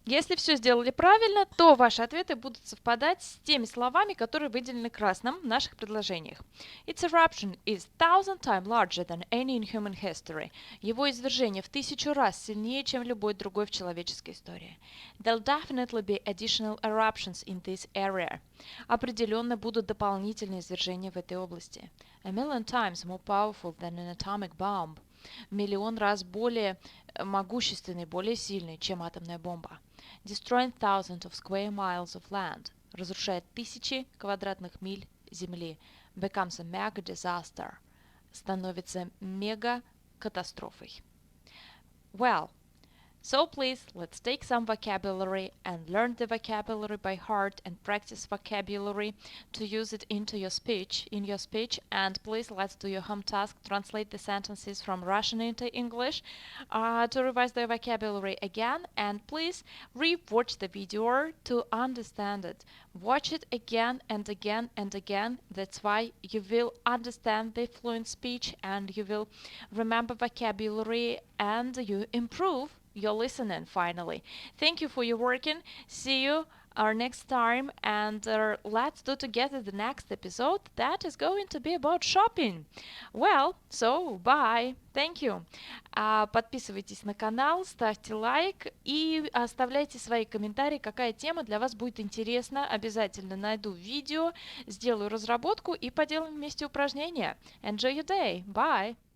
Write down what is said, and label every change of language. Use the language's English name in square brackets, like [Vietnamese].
[Russian] Если все сделали правильно, то ваши ответы будут совпадать с теми словами, которые выделены красным в наших предложениях. [English] Its eruption is 1,000 times larger than any in human history. [Russian] Его извержение в 1000 раз сильнее, чем любой другой в человеческой истории. [English] There'll definitely be additional eruptions in this area. [Russian] Определенно будут дополнительные извержения в этой области. [English] 1 million times more powerful than an atomic bomb. [Russian] в миллион раз более могущественный, более сильный, чем атомная бомба. [English] Destroying thousands of square miles of land. [Russian] Разрушает тысячи квадратных миль земли. [English] Becomes a mega disaster. [Russian] Становится мега-катастрофой. [English] Well, so please, let's take some vocabulary and learn the vocabulary by heart and practice vocabulary to use it in your speech. And please, let's do your home task, translate the sentences from Russian into English to revise the vocabulary again. And please, re-watch the video to understand it. Watch it again and again and again. That's why you will understand the fluent speech and you will remember vocabulary and you improve your listening finally. Thank you for your working. See you our next time, and let's do together the next episode that is going to be about shopping. Well, so bye. Thank you. [Russian] Подписывайтесь на канал, ставьте лайк и оставляйте свои комментарии, какая тема для вас будет интересна. Обязательно найду видео, сделаю разработку и поделаем вместе упражнения. [English] Enjoy your day. Bye.